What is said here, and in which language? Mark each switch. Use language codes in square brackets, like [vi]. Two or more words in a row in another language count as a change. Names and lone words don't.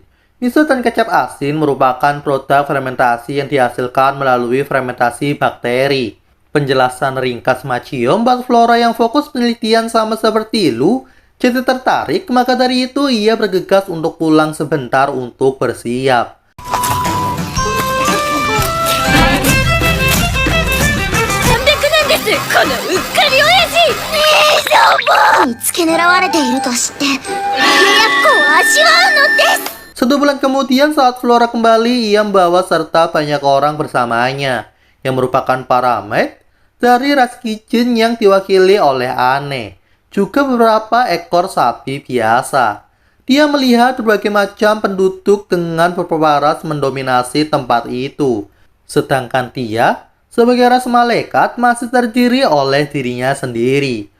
[id] Miso dan kecap asin merupakan produk fermentasi yang dihasilkan melalui fermentasi bakteri. Penjelasan ringkas Machio membuat Flora yang fokus penelitian sama seperti Lu jadi tertarik, maka dari itu ia bergegas untuk pulang sebentar untuk bersiap. [ja] このうっかり親父姉様に付け狙われていると知って家康公は味わうのです。 [id] 1 bulan kemudian saat Flora kembali, ia membawa serta banyak orang bersamanya yang merupakan para maid dari ras Kijin yang diwakili oleh Anne, juga beberapa ekor sapi biasa. Dia melihat berbagai macam penduduk dengan beberapa ras mendominasi tempat itu, sedangkan dia sebagai ras malaikat masih terdiri oleh dirinya sendiri.